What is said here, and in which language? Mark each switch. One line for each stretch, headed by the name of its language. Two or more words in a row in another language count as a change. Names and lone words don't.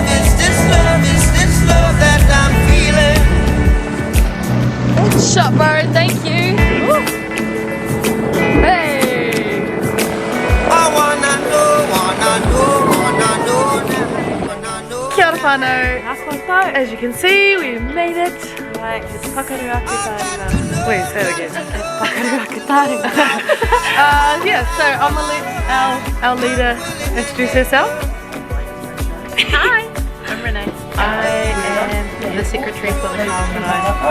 English: Is this love? Is this love that I'm feeling? Shot, bro. Thank you. Woo. Hey. I wanna know, wanna know, wanna know, wanna know.
Māori: Kia ora whanau.
English: As you can see, we made it. Right, it's Whakaruaki Taringa. Wait, say it again. Whakaruaki Taringa. Yeah, so I'm gonna let our leader introduce herself. Hi, I'm Renee. I am the secretary for the Kawa Marae.